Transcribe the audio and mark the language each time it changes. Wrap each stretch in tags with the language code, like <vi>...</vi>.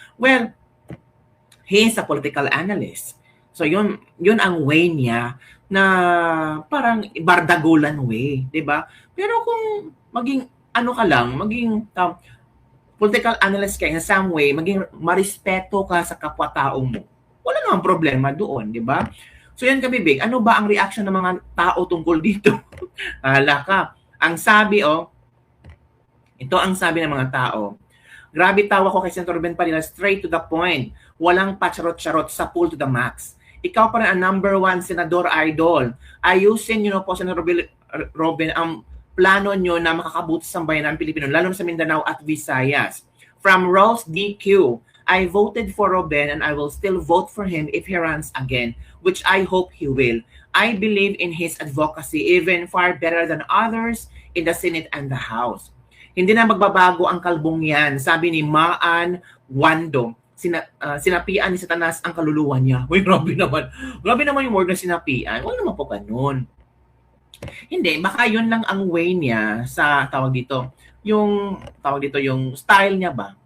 <en>Well, he is a political analyst.</en> <tl>So yun ang way niya na parang bardagulan way, 'di ba? Pero kung maging ano ka lang, maging political analyst ka</tl> <en>in some way,</en> <tl>maging marespeto ka sa kapwa-tao mo. Wala namang problema doon, 'di ba? So yan kabibig, ano ba ang reaction ng mga tao tungkol dito? Hala ka. Ang sabi ito ang sabi ng mga tao. Grabe tawa ko kay Senator Ben Padilla,</tl> <en>straight to the point.</en> <tl>Walang pacharot-charot sa pool to the max. Ikaw pa rin ang number one senador idol. Ayusin nyo na po, Senator Robin, ang plano nyo na makakabuti sa bayan ng Pilipino, lalo na sa Mindanao at Visayas.</tl> <en>From Rolls DQ, I voted for Robin and I will still vote for him if he runs again, which I hope he will. I believe in his advocacy even far better than others in the Senate and the House.</en> <tl>Hindi na magbabago ang kalbong yan, sabi ni Maan Wando. Sinapian ni Satanas ang kaluluwa niya. Uy, grabe naman. Grabe naman yung word na sinapian. Wala naman po ganun. Hindi, baka yun lang ang way niya sa yung style niya ba.</tl>